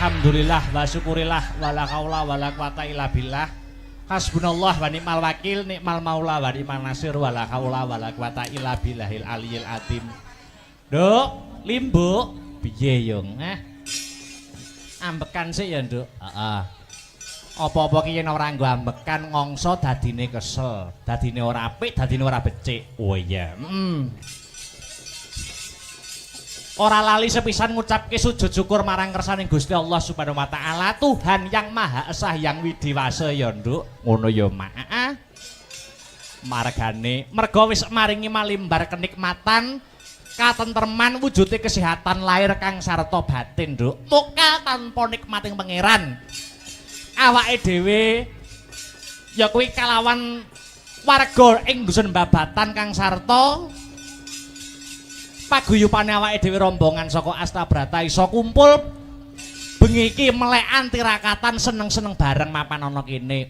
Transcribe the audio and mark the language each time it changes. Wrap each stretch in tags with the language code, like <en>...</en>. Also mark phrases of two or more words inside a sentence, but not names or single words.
<ar>الحمد لله وشكر الله ولا حول ولا قوة إلا بالله. حسبنا الله ونعم الوكيل، نعم المولى ونعم النصير ولا حول ولا قوة إلا بالله العلي العظيم.</ar> <jv>Nduk, Limbuk, piye yung? Ambekan sik ya, Nduk. Heeh. Apa-apa ki yen ora nggo ambekan ngongso dadine kesel, dadine ora apik, dadine ora becik. Oh iya. Ora lali sepisan ngucapke sujud syukur marang kersaning Gusti Allah</jv> <ar>سبحانه وتعالى,</ar> <id>Tuhan yang Maha Esa yang Widiwasa</id> <jv>ya, Nduk. Ngono ya, Mak. Margane merga wis maringi malimbar kenikmatan, katentreman, wujude kesehatan lahir kang sarta batin, Nduk. Muka tanpa nikmating pangeran. Awake dhewe ya kuwi kalawan warga ing dusun Babatan kang sarta paguyupane awake dhewe rombongan saka Astabrata iso kumpul bengi iki melekan tirakatan seneng-seneng bareng mapan ana kene.</jv>